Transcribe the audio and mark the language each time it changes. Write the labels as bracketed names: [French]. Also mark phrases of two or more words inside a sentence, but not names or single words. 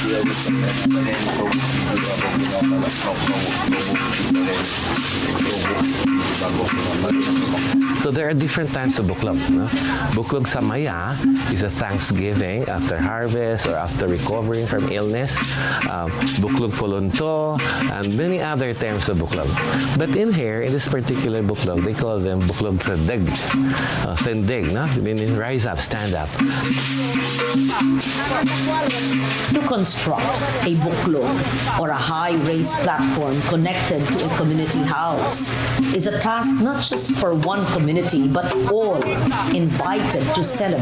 [English] So there are different types of buklog. No? Buklog sa Maya is a Thanksgiving after harvest or after recovering from illness. Buklog Polonto and many other terms of buklog. But in here, in this particular buklog, they call them buklog tendeg. Tendeg, no? Meaning rise up, stand up. To construct a buklog or a high-raised platform connected to a community house is a task not just for one community but all invited to celebrate.